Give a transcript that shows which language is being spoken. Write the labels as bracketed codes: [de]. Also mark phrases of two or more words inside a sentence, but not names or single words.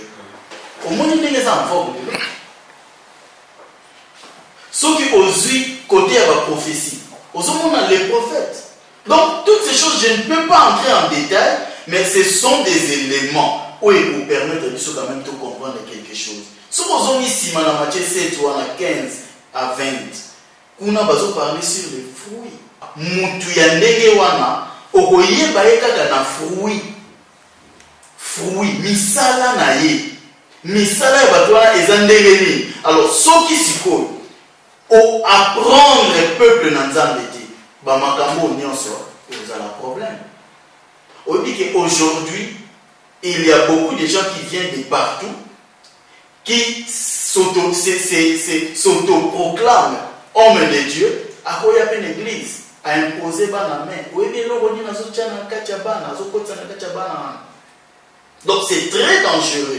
[fr] Au moins, il y a des enfants. Ceux qui osent côté à la prophétie, aux hommes, les prophètes. Donc, toutes ces choses, je ne peux pas entrer en détail, mais ce sont des éléments où ils vous permettent de quand même de comprendre quelque chose. Si vous avez ici, Matthieu 7, 15 à 20, on a besoin de parler sur les fruits. [ln] Mutu ya ndenge wana okoyeba ye kaka na fruit misala na ye misala ya bato wana eza ndenge nini. Alors soki sikoyo o [fr] apprendre le peuple [ln] na nzambe te bamakambo nyonso ezala problème. [fr] On dit qu'aujourd'hui il y a beaucoup de gens qui viennent de partout qui s'auto-proclament hommes de Dieu à quoi il y a une église à imposer bana main. Donc c'est très dangereux.